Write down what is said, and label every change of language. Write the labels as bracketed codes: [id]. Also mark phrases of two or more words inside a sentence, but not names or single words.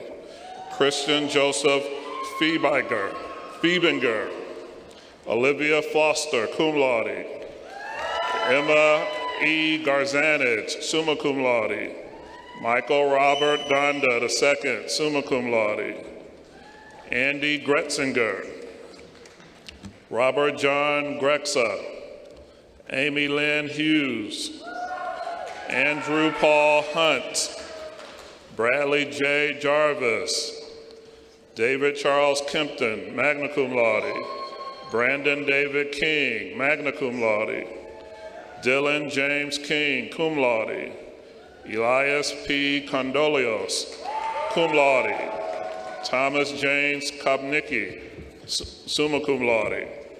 [en] Christian Joseph Fiebinger. Olivia Foster, [la] cum laude. [en] Emma E. Garzanich, [la] summa cum laude. [en] Michael Robert Gonda II, [la] summa cum laude. [en] Andy Gretzinger. Robert John Grexa. Amy Lynn Hughes. Andrew Paul Hunt. Bradley J. Jarvis. David Charles Kempton, [la] magna cum laude. [en] Brandon David King, [la] magna cum laude. [en] Dylan James King, [la] cum laude. [en] Elias P. Condolios, [la] cum laude. [en] Thomas James Kopnicki, [la] summa cum laude.